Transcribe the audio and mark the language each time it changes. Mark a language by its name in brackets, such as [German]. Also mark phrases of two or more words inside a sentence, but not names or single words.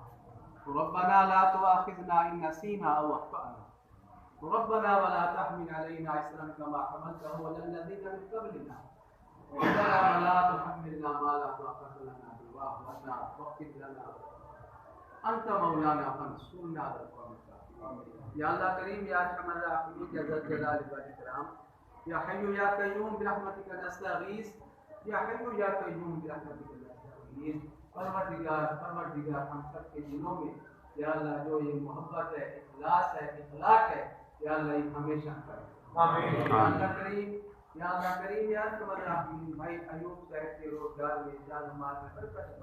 [Arabic] ربنا لا تؤاخذنا إن نسينا أو أخطأنا ربنا ولا تحمل علينا إصرا كما حملته على الذين من قبلنا ربنا ولا تحملنا ما لا طاقة لنا به واعف عنا واغفر لنا أنت مولانا فانصرنا على القوم الكافرين. يا الله كريم يا أرحم الراحمين يا ذا الجلال والإكرام يا حي يا قيوم برحمتك نستغيث يا حي يا قيوم برحمتك نستغيث. [Urdu] پروردگار ہم سب کے دلوں میں [Arabic] یا اللہ [Urdu] جو یہ محبت ہے، اخلاص ہے، اخلاق ہے, [Arabic] یا اللہ [Urdu] یہ ہمیشہ کر. आमीन। [Arabic] يا الله كريم يا أرحم الراحمين [Urdu] بھائی ایوب صاحب کے روزگار میں جان مال میں برکت.